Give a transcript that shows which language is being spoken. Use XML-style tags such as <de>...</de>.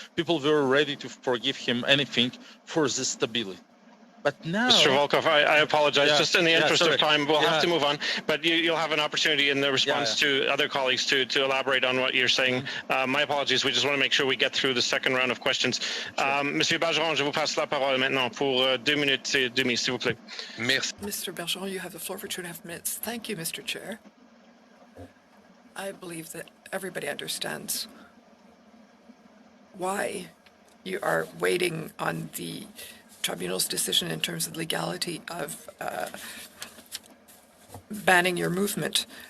<en>People were ready to forgive him anything for the stability. But now, Mr. Volkov, I apologize. Just in the interest of time, we'll have to move on. But you'll have an opportunity in the response to other colleagues to elaborate on what you're saying. My apologies. We just want to make sure we get through the second round of questions.</en> <fr>Monsieur Bergeron, je vous passe la parole maintenant pour 2 minutes et demie, s'il vous plaît. Merci.</fr> <en>Mr. Bergeron, you have the floor for 2.5 minutes. Thank you, Mr. Chair. I believe that everybody understands why you are waiting on the tribunal's decision in terms of legality of banning your movement.</en>